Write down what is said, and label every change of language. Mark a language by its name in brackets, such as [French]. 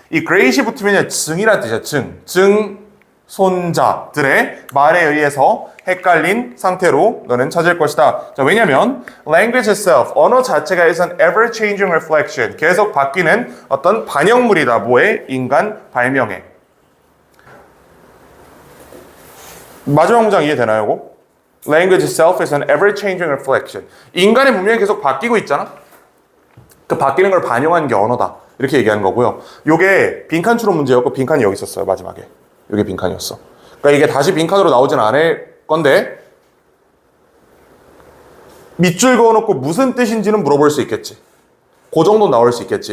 [Korean] 이 great이 붙으면 증이라는 뜻이야. 증손자들의 말에 의해서 헷갈린 상태로 너는 찾을 것이다. 자, 왜냐면 [English] language itself, [Korean] 언어 자체가 [English] is an ever-changing reflection. [Korean] 계속 바뀌는 어떤 반영물이다. 뭐에? 인간 발명에. 마지막 문장 이해되나요, 이거? [English] Language itself is an ever-changing reflection. [Korean] 인간의 문명이 계속 바뀌고 있잖아? 그 바뀌는 걸 반영하는 게 언어다. 이렇게 얘기하는 거고요. 요게 빈칸 추론 문제였고 빈칸이 여기 있었어요, 마지막에. 요게 빈칸이었어. 그러니까 이게 다시 빈칸으로 나오진 않을 건데 밑줄 그어놓고 무슨 뜻인지는 물어볼 수 있겠지. 그 정도 나올 수 있겠지.